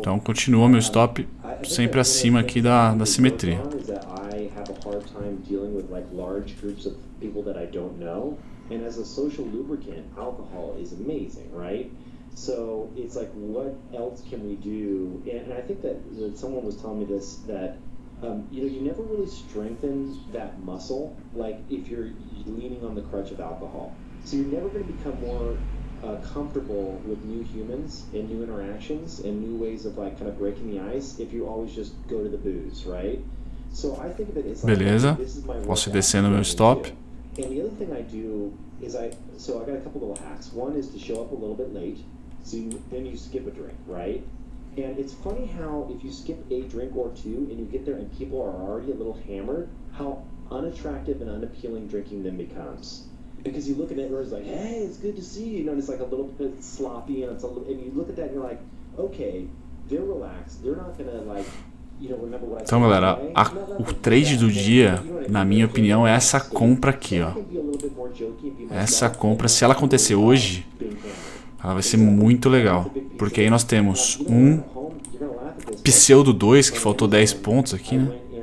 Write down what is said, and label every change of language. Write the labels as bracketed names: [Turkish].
[Portuguese] então continua meu stop sempre acima aqui da simetria. [English] I have a hard time dealing with like large groups of people that I don't know, and as a social lubricant, alcohol is amazing, right? So it's like, what else can we do? And I think that someone was telling me this, that you know, you never really strengthen that muscle like if you're leaning on the crutch of alcohol. So you're never going to become more comfortable with new humans and new interactions and new ways of like kind of breaking the ice if you always just go to the booze, right? So I think of it as like, [Portuguese] beleza, posso ir descendo meu stop. [English] And the other thing I do is I got a couple little hacks. One is to show up a little bit late, so then you skip a drink, right? And it's funny how if you skip a drink or two and you get there and people are already a little hammered, how unattractive and unappealing drinking then becomes. Because you look at it and it's like, hey, it's good to see you. You know, it's like a little bit sloppy, and and you look at that and you're like, okay, they're relaxed. They're not gonna like, you know, remember what I said. [Portuguese] Então, galera, o trade do dia, na minha opinião, é essa compra aqui, ó. Essa compra, se ela acontecer hoje, ela vai ser muito legal, porque aí nós temos um pseudo 2 que faltou 10 pontos aqui, né?